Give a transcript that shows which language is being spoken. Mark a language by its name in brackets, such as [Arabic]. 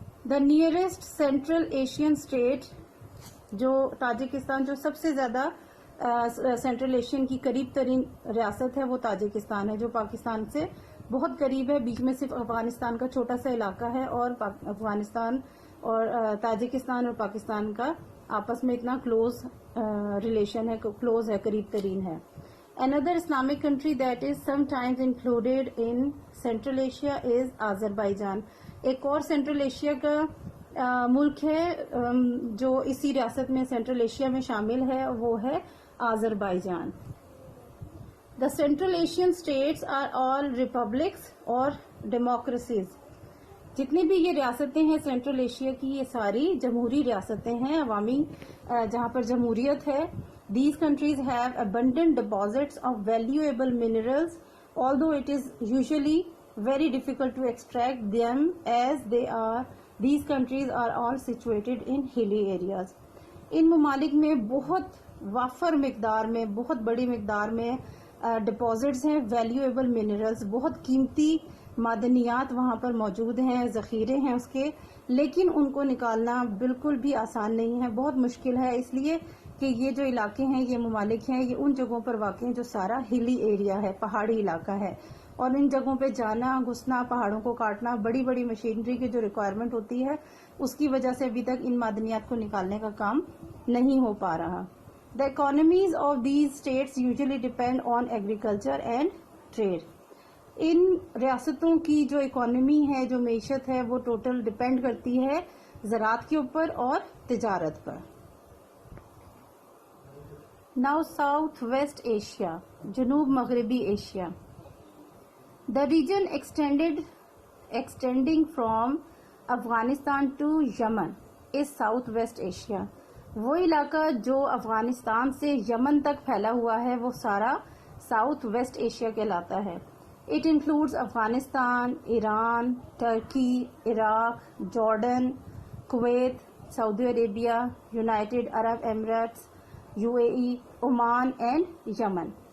[Urdu] The nearest central Asian state, جو Tajikistan جو سب سے زیادہ سینٹرل ایشین کی قریب ترین ریاست ہے وہ تاجکستان ہے، جو پاکستان سے بہت قریب ہے. بیچ میں صرف افغانستان کا چھوٹا سا علاقہ ہے، اور افغانستان اور تاجکستان اور پاکستان کا آپس میں اتنا کلوز ریلیشن ہے، کلوز ہے، قریب ترین ہے. [English] Another Islamic country that is sometimes included in Central Asia is Azerbaijan. [Urdu] ایک اور سینٹرل ایشیا کا ملک ہے جو اسی ریاست میں سینٹرل ایشیا میں شامل ہے، وہ ہے Azerbaijan. [English] The Central Asian states are all republics اور democracies. [Urdu] جتنی بھی یہ ریاستیں ہیں سینٹرل ایشیا کی، یہ ساری جمہوری ریاستیں ہیں، عوامی جہاں پر جمہوریت ہے. [English] These countries have abundant deposits of valuable minerals, although it is usually very difficult to extract them as these countries are all situated in hilly areas. [Urdu] ان ممالک میں بہت وافر مقدار میں، بہت بڑی مقدار میں ڈپازٹس ہیں، ویلیویبل منرلز، بہت قیمتی معدنیات وہاں پر موجود ہیں، ذخیرے ہیں اس کے، لیکن ان کو نکالنا بالکل بھی آسان نہیں ہے، بہت مشکل ہے. اس لیے کہ یہ جو علاقے ہیں، یہ ممالک ہیں، یہ ان جگہوں پر واقع ہیں جو سارا ہلی ایریا ہے، پہاڑی علاقہ ہے. اور ان جگہوں پہ جانا گھسنا پہاڑوں کو کاٹنا بڑی بڑی مشینری کی جو ریکوائرمنٹ ہوتی ہے اس کی وجہ سے ابھی تک ان معدنیات کو نکالنے کا کام نہیں ہو پا رہا. [English] The economies of these states usually depend on agriculture and trade. [Urdu] ان ریاستوں کی جو اکانومی ہے جو معیشت ہے وہ ٹوٹل ڈپینڈ کرتی ہے زراعت کے اوپر اور تجارت پر. [English] Now South West Asia, [Urdu] جنوب مغربی Asia. [English] The region extending from Afghanistan to Yemen is South West Asia. [Urdu] وہ علاقہ جو افغانستان سے یمن تک پھیلا ہوا ہے وہ سارا ساؤتھ ویسٹ ایشیا کہلاتا ہے. [English] It includes Afghanistan, Iran, Turkey, Iraq, Jordan, Kuwait, Saudi Arabia, United Arab Emirates, UAE, Oman and Yemen.